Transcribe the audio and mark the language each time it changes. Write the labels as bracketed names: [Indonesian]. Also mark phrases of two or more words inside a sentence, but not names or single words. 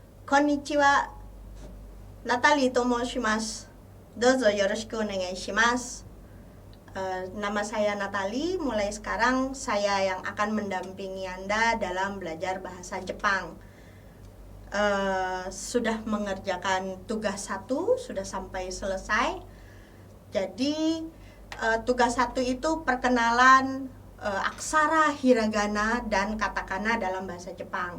[Japanese] こんにちは、Natalieと申します. どうぞよろしくお願いします. [Indonesian] Nama saya Natalie. Mulai sekarang saya yang akan mendampingi Anda dalam belajar bahasa Jepang. Sudah mengerjakan tugas 1, sudah sampai selesai. Jadi tugas 1 itu perkenalan aksara hiragana dan katakana dalam bahasa Jepang.